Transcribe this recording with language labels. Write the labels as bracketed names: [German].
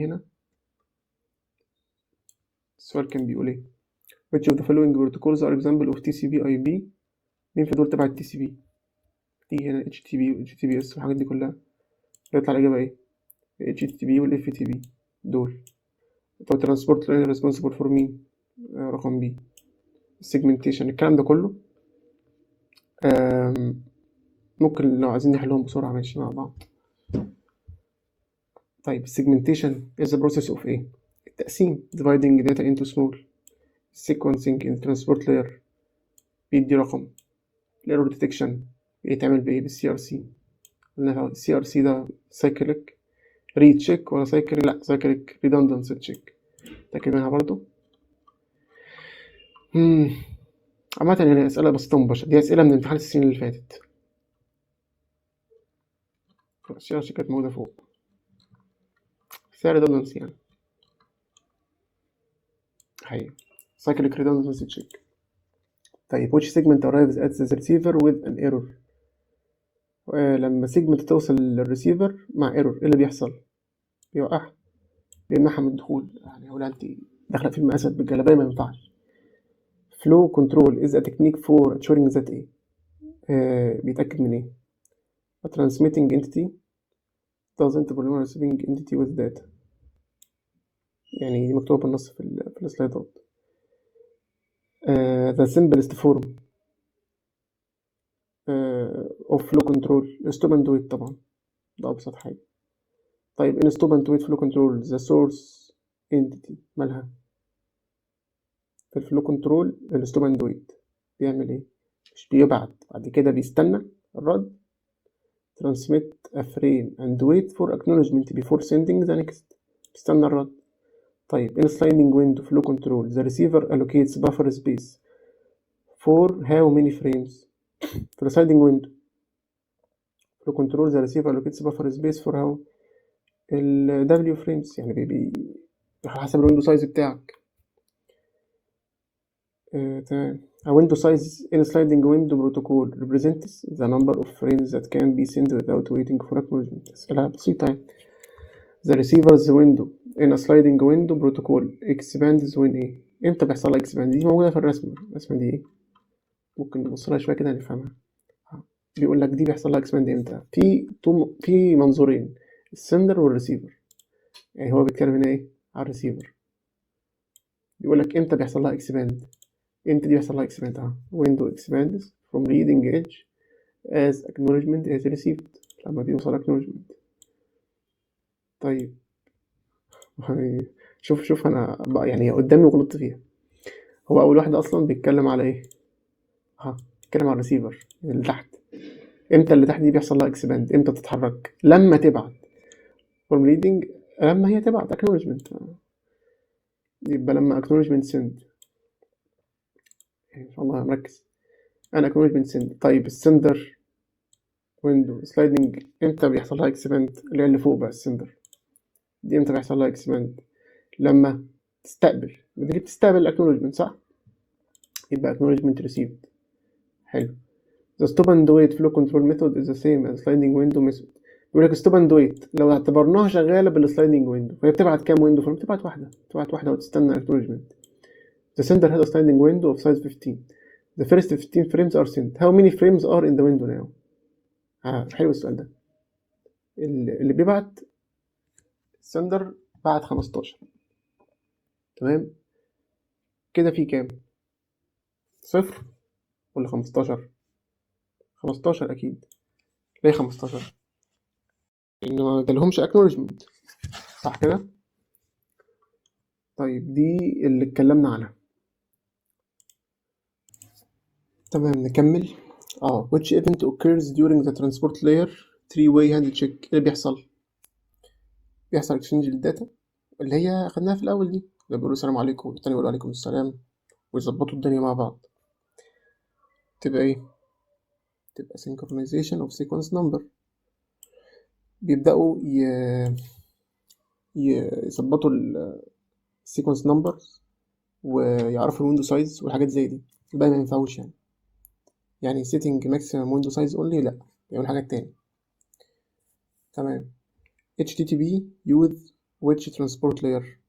[Arabic] هنا السؤال كان بيقول ايه؟ [English] which of the following protocols are example of TCP IP، [Arabic] مين في دول تبع ال TCP؟ تيجي هنا HTTP و HTTPS والحاجات دي كلها، يطلع الإجابة ايه؟ HTTP وال FTP دول. [English] طب transport layer responsible for مين؟ رقم B. [Arabic] segmentation الكلام ده كله ممكن لو عايزين نحلهم بسرعة ماشي مع بعض. [English] طيب segmentation is the process of [Arabic] ايه؟ التقسيم، [English] dividing data into small. sequencing in transport layer [Arabic] بيدي رقم. error detection بيتعمل بايه؟ بالسي ار سي. السي ار سي ده cyclic recheck ولا cyclic؟ لا cyclic redundancy check. تأكد منها برضو. عامة يعني أسئلة بسيطة مباشرة، دي أسئلة من امتحان السنين اللي فاتت. السي ار سي كانت موجودة فوق، سعر redundancy يعني حقيقي cyclic redundancy check. طيب [English] which segment arrives at the receiver with an error؟ [Arabic] لما segment توصل للريسيفر مع error ايه اللي بيحصل؟ بيوقعها، بيمنعها من الدخول. يعني هو انت داخله فيلم اسد بالجلابيه ما ينفعش. [English] flow control is a technique for ensuring that ايه؟ [Arabic] بيتأكد من ايه؟ [English] a transmitting entity doesn't perform receiving entity with data. [Arabic] يعني دي مكتوبة بالنص في السلايدات. [English] the simplest form of flow control stop and wait، [Arabic] طبعا ده أبسط حاجة. طيب [English] in stop and wait flow control the source entity [Arabic] مالها؟ في الفلو كنترول الستوب اند ويت بيعمل ايه؟ مش بيبعت بعد كده بيستنى الرد. [English] transmit a frame and wait for acknowledgement before sending the next. [Arabic] بيستنى الرد. [English] طيب in sliding window flow control the receiver allocates buffer space for how many frames؟ في ال sliding window flow control the receiver allocates buffer space for how ال W frames، [Arabic] يعني على حسب الويندو سايز بتاعك. تمام. [English] A window size in a sliding window protocol represents the number of frames that can be sent without waiting for acknowledgement. [Arabic] أسئلة بسيطة يعني. [English] The receiver's window in a sliding window protocol expands [Arabic] when ايه؟ امتى بيحصل لها expand؟ دي موجودة في الرسمة دي ايه؟ ممكن نبص لها شوية كده نفهمها. بيقول لك دي بيحصل لها expand امتى؟ في منظورين، السندر والريسيفر. يعني هو بيتكلم هنا ايه؟ على الريسيفر. بيقول لك امتى بيحصل لها expand؟ امتى دي بيحصل لها expand؟ [English] window expands from leading edge as acknowledgement is received، [Arabic] لما بيوصل acknowledgement. طيب شوف انا بقى يعني قدامي وغلطت فيها. هو اول واحده اصلا بيتكلم على ايه؟ بيتكلم على الريسيفر اللي تحت. امتى اللي تحت دي بيحصل لها expand؟ امتى تتحرك؟ لما تبعت from leading، لما هي تبعت acknowledgement. يبقى لما acknowledgement send. ان شاء الله مركز. انا acknowledgement send. طيب السندر ويندو سلايدنج امتى بيحصل لها expand؟ اللي فوق بقى السندر دي امتى بيحصل لها expand؟ لما تستقبل، ودي بتستقبل acknowledgement صح؟ يبقى acknowledgement received. حلو. [English] the stop and wait flow control method is the same as sliding window method. [Arabic] بيقول لك stop and wait لو اعتبرناها شغالة بالسلايدنج ويندو فهي بتبعت كام ويندو؟ فبتبعت واحدة وتستنى acknowledgement. [English] the sender has a sliding window of size 15. the first 15 frames are sent. how many frames are in the window now؟ [Arabic] حلو السؤال ده. اللي بيبعت سندر بعت 15. تمام كده في كام؟ صفر ولا 15؟ 15 اكيد. ليه 15؟ لان ما جالهمش acknowledgement، صح كده؟ طيب دي اللي اتكلمنا عنها. تمام نكمل. [English] which event occurs during the transport layer 3-way handle check. [Arabic] ايه اللي بيحصل exchange للداتا اللي هي خدناها في الاول دي، اللي بيقولوا السلام عليكم والتاني يقول عليكم السلام ويظبطوا الدنيا مع بعض. تبقى ايه؟ تبقى synchronization of sequence number. بيبدأوا يظبطوا السيكونس نمبرز ويعرفوا الويندو سايز والحاجات زي دي. الباقي ما ينفعوش يعني [English] setting maximum window size only [Arabic] لا، يعمل حاجات تاني. تمام. [English] HTTP use which transport layer.